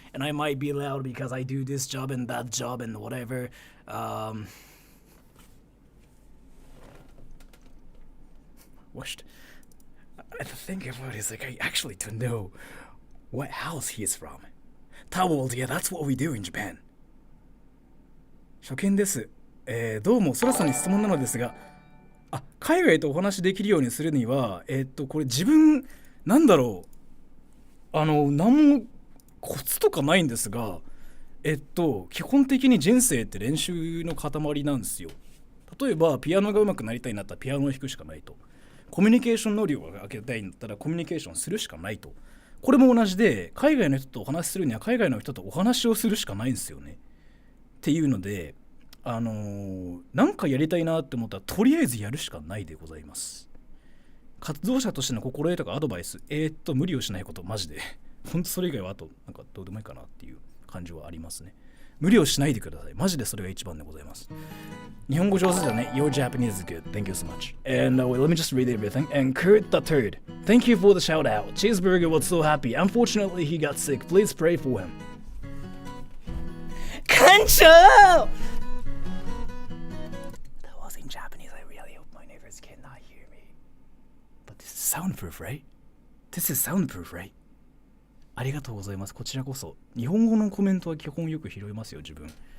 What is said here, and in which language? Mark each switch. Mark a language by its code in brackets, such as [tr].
[en] And I might be loud because I do this job and that job and whatever. What? The thing about it is, like, I actually don't know what house he is from. Towels, yeah, that's what we do in Japan. [ja] 初見です。どうも、ソラさんに質問なのですが、海外とお話しできるようにするには、これ自分、なんだろう、何もコツとかないんですが、基本的に人生って練習の塊なんですよ。例えば、ピアノが上手くなりたいんだったらピアノを弾くしかないと。コミュニケーション能力が上げたいんだったらコミュニケーションするしかないと。これも同じで、海外の人とお話しするには海外の人とお話をするしかないんですよね。っていうので、なんかやりたいなって思ったらとりあえずやるしかないでございます。活動者としての心得とかアドバイス、無理をしないこと、マジでほんとそれ以外はあとなんかどうでもいいかなっていう感じはありますね。無理をしないでください。マジでそれが一番でございます。日本語上手だね。 [en] Your Japanese is good. Thank you so much. And wait, let me just read everything. And Kurt the Third. Thank you for the shout out. Cheeseburger was so happy. Unfortunately, he got sick. Please pray for him. Kancho! That was in Japanese. I really hope my neighbors cannot hear me. But this is soundproof, right? This is soundproof, right? [ja] ありがとうございます。こちらこそ。日本語のコメントは基本よく拾いますよ、自分。